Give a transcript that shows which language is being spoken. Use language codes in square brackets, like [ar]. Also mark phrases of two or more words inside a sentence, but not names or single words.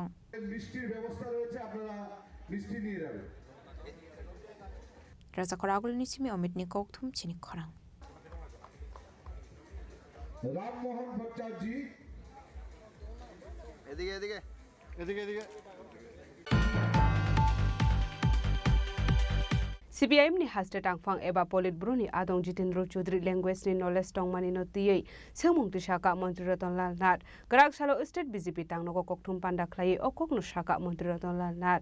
[bn] মিষ্টির ব্যবস্থা রয়েছে, আপনারা মিষ্টি নিয়ে যাবেন। [trp] রাজা করাগুল নিচিমি অমিত নিকৌথুম চিনি খরাং। [bn] রামমোহন ভট্টাচার্য, এদিকে এদিকে এদিকে এদিকে। [trp] CPIM ni haste tangfang eba polit bruni adong Jitendra Chaudhary language ni knowledge tongmani no tiyei sengmung ti saka mantri Ratan Lal Nat grak salo state BJP tangno ko kokthum panda khlai okok no saka mantri Ratan Lal Nat